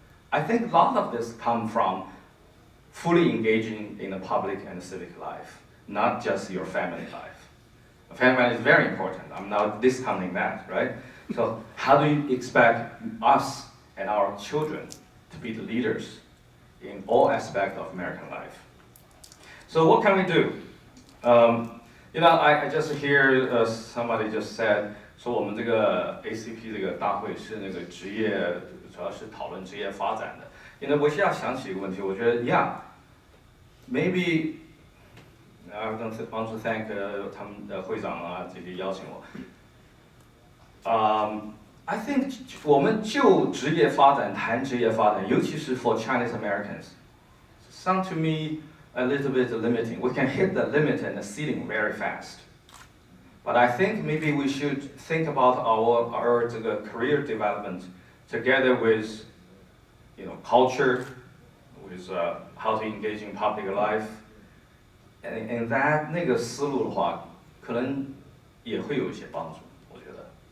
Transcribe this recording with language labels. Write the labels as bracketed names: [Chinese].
[English] I think a lot of this comes from fully engaging in the public and civic life, not just your family life. Family is very important. I'm not discounting that, right? So how do you expect us and our children to be the leaders in all aspects of American life? So what can we do? I just hear somebody just said, [Chinese] 说我们这个 ACP 这个大会是那个职业，主要是讨论职业发展的。我现在想起一个问题，我觉得 [English] maybe I want to thank [Chinese] 他们的会长啊这些邀请我。 [English] I think [Chinese] 我们就职业发展谈职业发展，尤其是 [English] for Chinese Americans, sound to me a little bit limiting. We can hit the limit and the ceiling very fast. But I think maybe we should think about our career development together with, culture, with how to engage in public life. And that [Chinese] 那个思路的话，可能也会有一些帮助，我觉得。